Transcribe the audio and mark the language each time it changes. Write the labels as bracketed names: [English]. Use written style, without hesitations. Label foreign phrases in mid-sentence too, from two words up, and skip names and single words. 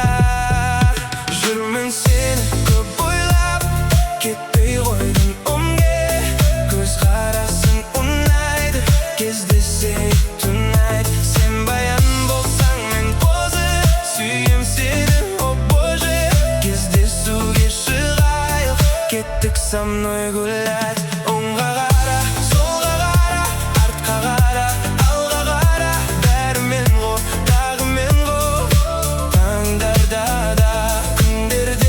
[Kazakh] Жүрмін сені көп ойлап, кетпей қойдың өмге. Көз қарасың ұнайды, кездесейік tonight. Сен баян болсаң мен қозы, сүйем сені, [Russian] о боже. [Kazakh] Кездесуге шығайық, кеттік [Russian] со мной гулять. [Kazakh] Оңға қара, солға қара, артқа қара, алға қара. Бәрі мен ғой, тағы мен ғой. Таңдарда да, күнде